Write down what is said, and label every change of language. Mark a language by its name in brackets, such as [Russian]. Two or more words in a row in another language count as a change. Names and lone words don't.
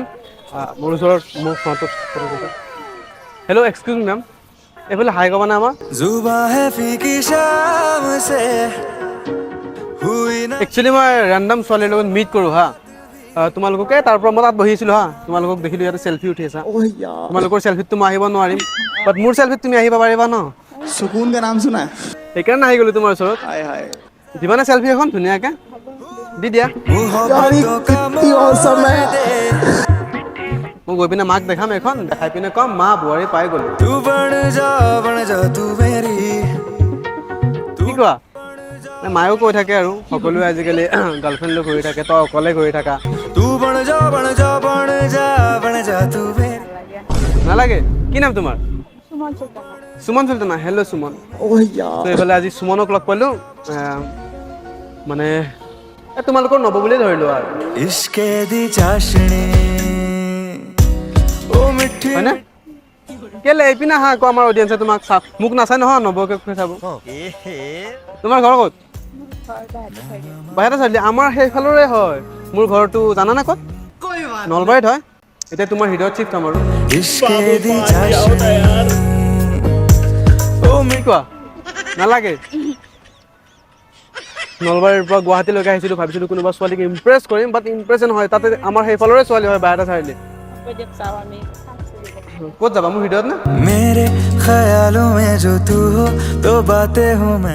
[Assamese] মোৰ ওচৰত মোৰ ফোনটোত [English] hello excuse me ma'am, [Assamese] এইফালে হাই ক'বা নে আমাৰ? একচুৱেলি মই ৰেণ্ডম ছোৱালীৰ লগত মিট কৰোঁ হা। তোমালোককে তাৰ পৰা মই তাত বহি আছিলোঁ হা, তোমালোকক দেখিলোঁ ইয়াতে চেল্ফি উঠি আছা। তোমালোকৰ চেল্ফিত মই আহিব নোৱাৰিম, বাট মোৰ চেল্ফিত তুমি আহিব পাৰিবা ন? [Hindi] सुकून का नाम सुना है? [Assamese] সেইকাৰণে আহি গ'লোঁ তোমাৰ ওচৰত। हाय हाय দিবানে চেল্ফি এখন ধুনীয়াকৈ দি দিয়া। [Hindi] यार ये कितनी औसम है। [Assamese] মই গৈ পিনে মাক দেখাম, এখন দেখাই পিনে ক'ম মা বোৱাৰী পাই গ'লো। [Hindi] तू बन जा तू मेरी [Assamese] কি কোৱা? মায়েও কৈ থাকে আৰু সকলোৱে আজিকালি গাৰ্লফ্ৰেণ্ড লৈ ঘূৰি থাকে, তই অকলে ঘূৰি থাকা। [Hindi] तू बन जा तू मेरी [Assamese] নালাগে। কি নাম তোমাৰ? সুমন চৌতানা। সুমন চুলতানা। হেল্ল' সুমন। [Hindi] ओह यार [Assamese] ত' এইফালে আজি সুমনক লগ পালোঁ। মানে তোমালোকৰ নব বুলিয়ে ধৰিলোঁ আৰু, [Punjabi] इश्के दी चाशनी ओ मिठी [Assamese] হয়নে? কেলে এইপিনে আহা আকৌ, আমাৰ অডিয়েঞ্চে তোমাক মোক নাচাই নহয়, নবকে চাব। তোমাৰ ঘৰ ক'ত? বাহিৰতে চালি। আমাৰ সেইফালৰে হয়। মোৰ ঘৰটো জানানে ক'ত? নলবাৰীত হয়। এতিয়া তোমাৰ হৃদয়ত চিফ্ট হ'ম আৰু। [Punjabi] इश्के दी चाशनी ओ [Assamese] কি কোৱা? নালাগে। নলবাৰীৰ পৰা গুৱাহাটীলৈকে আহিছিলোঁ, ভাবিছিলোঁ কোনোবা ছোৱালীক ইমপ্ৰেছ কৰিম, বাট ইমপ্ৰেছ নহয়। তাতে আমাৰ সেইফালৰে ছোৱালী হয়, বাহিৰতে চাৰিআলি। ক'ত যাবা? মোৰ হৃদয়ত নে? [Hindi] मेरे ख्यालों में जो तू हो तो बातें हूँ मैं